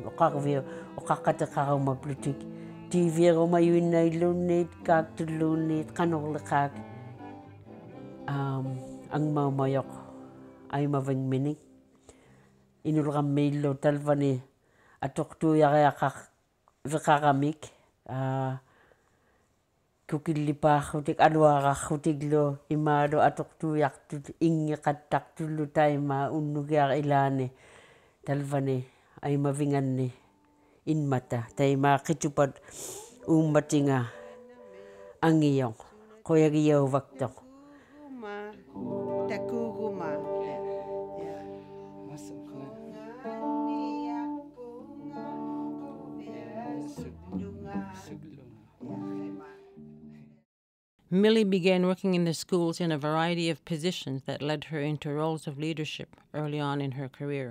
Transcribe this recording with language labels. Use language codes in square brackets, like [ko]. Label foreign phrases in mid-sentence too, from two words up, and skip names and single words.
[ikt] Oqarvio oqaqqataqarumaplutik. Tiivierumayuinnaillunnit kaaktulluunnit qanorleqaak angmaumayoq ay mavingminik. Inulgammiillu talvani atuqtuuyaaqaq viqaramik. Kukillipaarrutik aluararrutiklu imaalu atuqtuuyaaqtut ingeqattaqtullu taima unnugiar ilaani talvani aimavinganni inmata taima qitupat uummatinga angiyoq qoyagiyauvaktoq Takuğuma. [en] Millie began working in the schools in a variety of positions that led her into roles of leadership early on in her career.